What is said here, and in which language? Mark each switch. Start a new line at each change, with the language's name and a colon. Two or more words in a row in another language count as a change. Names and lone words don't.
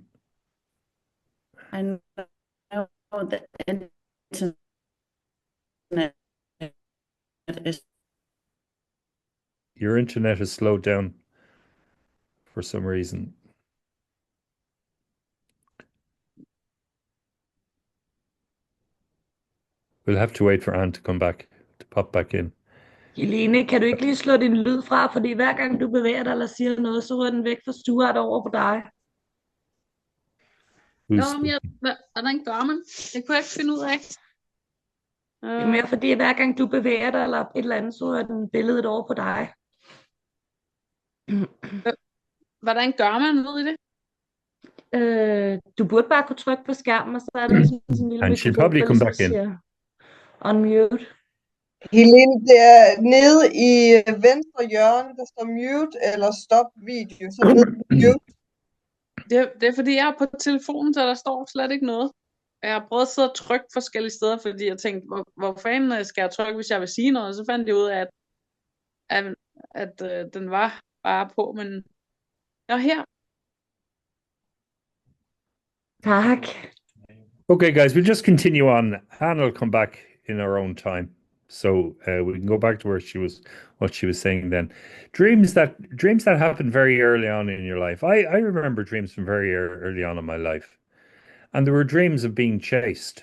English: I know the internet is. Your internet has slowed down for some reason. We'll have to wait for Anne to come back, to pop back in.
Danish: Helene, kan du ikke lige slå din lyd fra, fordi hver gang du bevæger dig eller siger noget, så ryger den væk fra Stuart over på dig.
English: Who's
Danish: Nå, men hvordan gør man? Det kunne jeg ikke finde ud af. Det er mere fordi, hver gang du bevæger dig eller et eller andet, så ryger den billedet over på dig. Hvordan gør man, ved I det? Du burde bare kunne trykke på skærmen, og så er der ligesom sådan en lille
English: And she'll
Danish: mikrofon,
English: probably
Danish: der
English: come
Danish: ligesom
English: back in.
Danish: siger unmute. Helene, det er nede i venstre hjørne, der står mute eller
English: stop video.
Danish: Så ned på mute. Det er fordi, jeg er på telefonen, så der står slet ikke noget. Jeg har prøvet at sidde og trykke forskellige steder, fordi jeg tænkte, hvor fanden skal jeg trykke, hvis jeg vil sige noget? Og så fandt jeg ud af, at den var bare på, men jeg er her. Tak.
English: Okay, guys, we'll just continue on. Anne will come back in her own time, so we can go back to what she was saying then. Dreams that happen very early on in your life. I remember dreams from very early on in my life, and there were dreams of being chased.